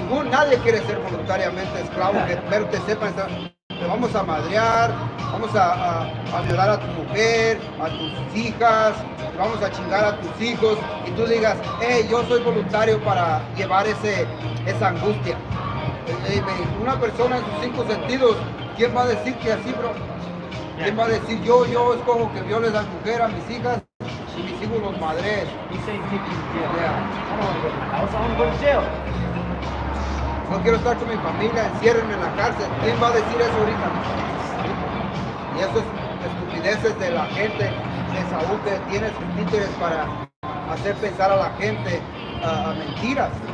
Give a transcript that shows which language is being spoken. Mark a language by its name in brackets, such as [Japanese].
[Spanish] Nadie quiere ser voluntariamente esclavo, que primero te sepan, te vamos a madrear, vamos a violar a tu mujer, a tus hijas, vamos a chingar a tus hijos, y tú digas, hey, yo soy voluntario para llevar esa angustia. Una persona en sus 5 sentidos, ¿quién va a decir que así, bro? ¿Quién va a decir yo escojo que violes a la mujer, a mis hijas, y mis hijos los madres? [English] He's saying take you to jail. I don't want to go to my house. I want to go to jail. [Spanish] No quiero estar con mi familia, enciérrenme en la cárcel. ¿Quién va a decir eso ahorita? Y eso es estupideces de la gente de Saúl, que tiene sus títeres para hacer pensar a la gente a mentiras.